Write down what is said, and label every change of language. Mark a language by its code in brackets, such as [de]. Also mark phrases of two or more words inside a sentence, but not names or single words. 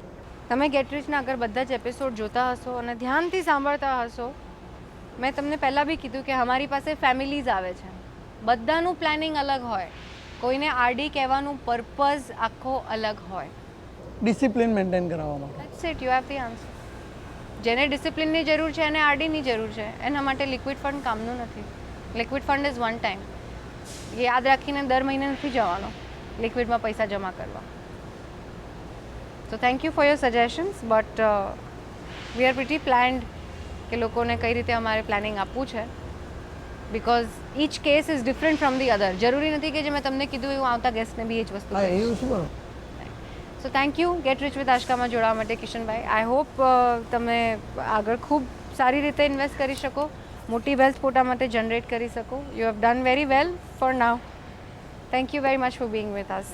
[gu] તમે ગેટ રિચના અગર બધા જ એપિસોડ જોતા હશો અને ધ્યાનથી સાંભળતા હશો, મેં તમને પહેલાં બી કીધું કે અમારી પાસે ફેમિલીઝ આવે છે, બધાનું પ્લાનિંગ અલગ હોય, કોઈને આરડી કહેવાનું પર્પઝ આખો અલગ હોય. [en] discipline maintain [gu] કરાવવા માટે. [en] That's it, you have the answer. [gu] જેને ડિસિપ્લિનની જરૂર છે એને આરડીની જરૂર છે, એના માટે [en] liquid fund [gu] કામનું નથી. [en] Liquid fund is one time. [gu] યાદ રાખીને દર મહિને નથી જવાનો લિક્વિડમાં પૈસા જમા કરવા. [en] So thank you for your suggestions, but we are pretty planned [gu] કે લોકોને કઈ રીતે અમારે પ્લાનિંગ આપવું છે, [en] because each case is different from the other. [gu] જરૂરી નથી કે જે મેં તમને કીધું એવું આવતા ગેસ્ટને બી એ જ વસ્તુ. હા, એવું શું બરાબર. [en] so thank you [gu] ગેટ રિચ વિથ આશકામાં જોડાવા માટે કિશનભાઈ. [en] I hope [gu] તમે આગળ ખૂબ સારી રીતે ઇન્વેસ્ટ કરી શકો, મોટી વેલ્થ પોતા માટે જનરેટ કરી શકો. [en] You have done very well for now. Thank you very much for being with us.